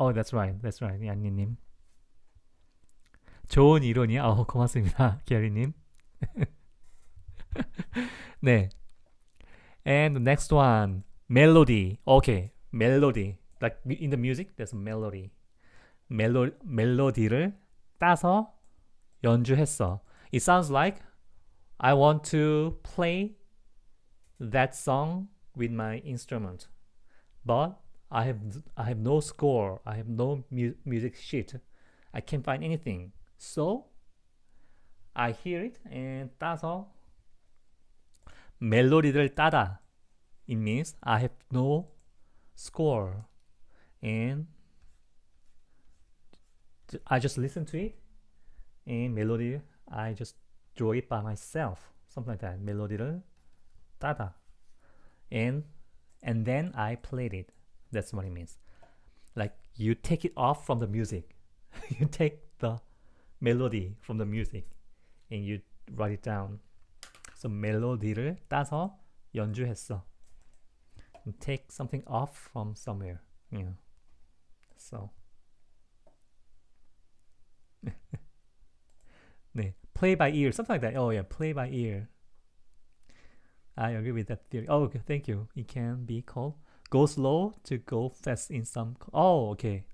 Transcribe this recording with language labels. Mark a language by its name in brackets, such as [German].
[English] Oh, that's right. [Korean] 안니님. 좋은 이론이야. 고맙습니다. 게리님. [English] 네. And the next one, melody. Okay, melody. Like in the music, there's a melody. [Korean] 멜로디를 따서 연주했어. [English] It sounds like I want to play that song with my instrument, but I have no score. I have no music sheet. I can't find anything. So I hear it and [Korean] 따서 멜로디를 따다. [English] It means I have no score and I just listen to it and melody I just draw it by myself. Something like that. [Korean] 멜로디를 따다. [English] And then I played it. That's what it means. Like you take it off from the music. You take the melody from the music and you write it down. [Korean] So 멜로디를 따서 연주했어. [English] Take something off from somewhere. Yeah. So 네, play by ear, something like that. Oh yeah, play by ear. I agree with that theory. Oh, okay, thank you. It can be called go slow to go fast in some. Oh, okay.